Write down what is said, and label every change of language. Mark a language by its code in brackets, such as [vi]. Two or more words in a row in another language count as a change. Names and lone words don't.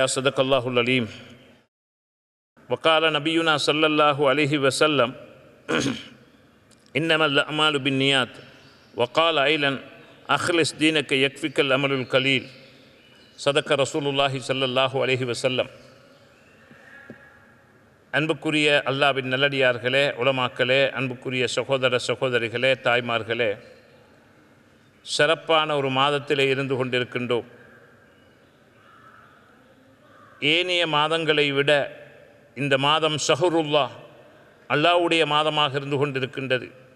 [ar] صدق الله العليم. وقال نبينا صلى الله عليه وسلم: إنما الأعمال بالنيات. وقال أيضا: أخلص دينك يكفيك الأمر القليل. صدق رسول الله صلى الله عليه وسلم. [ta] அன்புக்குரிய அல்லாஹ்வின் நல்லடியார்களே, உலமாக்களே, அன்புக்குரிய சகோதர சகோதரிகளே, தாய்மார்களே, சிறப்பான ஒரு மாதத்திலே இருந்து கொண்டிருக்கின்றோம். ஏனைய மாதங்களை விட இந்த மாதம் ஷஹ்ருல்லாஹ், அல்லாஹ்வுடைய மாதமாக இருந்து கொண்டிருக்கின்றது.